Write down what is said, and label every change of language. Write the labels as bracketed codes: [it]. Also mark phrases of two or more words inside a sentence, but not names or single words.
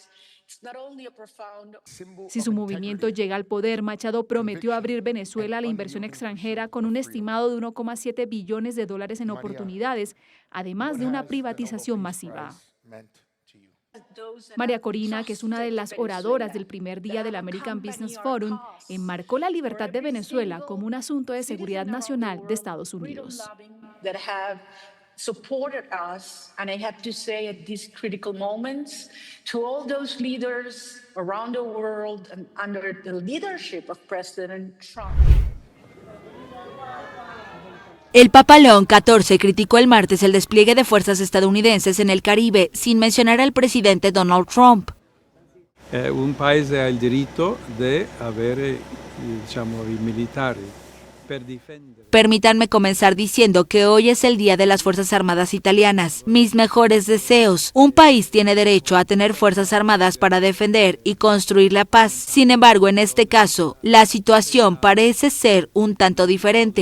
[es] Si su movimiento llega al poder, Machado prometió abrir Venezuela a la inversión extranjera con un estimado de $1,7 billones en oportunidades, además de una privatización masiva. María Corina, que es una de las oradoras del primer día del American Business Forum, enmarcó la libertad de Venezuela como un asunto de seguridad nacional de Estados Unidos. [en] Supported us, and I have to say at these critical moments, to all those leaders around the world and under the leadership of President Trump. [es] El Papa León XIV criticó el martes el despliegue de fuerzas estadounidenses en el Caribe, sin mencionar al presidente Donald Trump. [it] Un paese ha il diritto di avere, i militari [es] Permítanme comenzar diciendo que hoy es el Día de las Fuerzas Armadas Italianas. Mis mejores deseos. Un país tiene derecho a tener fuerzas armadas para defender y construir la paz. Sin embargo, en este caso, la situación parece ser un tanto diferente.